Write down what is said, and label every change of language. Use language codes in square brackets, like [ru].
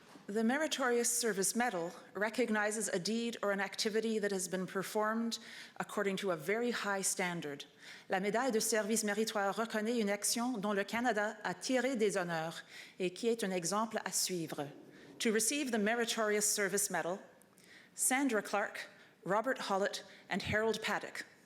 [en] The Meritorious Service Medal recognizes a deed or an activity that has been performed according to a very high standard. [fr] La médaille de service méritoire reconnaît une action dont le Canada a tiré des honneurs et qui est un exemple à suivre. [en] To receive the Meritorious Service Medal, Sandra Clark, Robert Hollett, and Harold Paddock.